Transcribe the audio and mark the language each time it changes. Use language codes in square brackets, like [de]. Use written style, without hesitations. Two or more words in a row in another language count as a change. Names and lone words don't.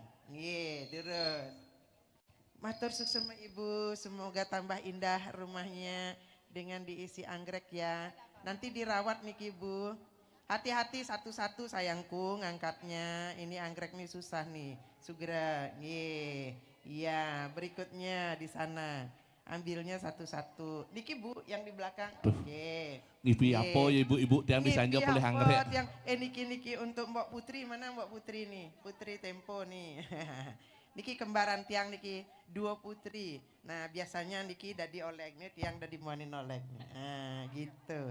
[id] Nggih, terus. Matur suksema Ibu, semoga tambah indah rumahnya dengan diisi anggrek ya. Nanti dirawat nih Ibu. Hati-hati satu-satu sayangku ngangkatnya. Ini anggrek nih susah nih. Segera, nih. Iya, berikutnya di sana. Ambilnya satu-satu. Niki Bu yang di belakang. Oke. Ngipi apa ya ibu-ibu yang bisa Niki boleh apa anggrek. yang niki untuk Mbak Putri, mana Mbak Putri nih? Putri Tempo nih. Niki kembaran tiang niki dua putri. [ban] Nah biasanya niki dadi oleh nih tiang dadi muanin oleh. [id] Nah gitu.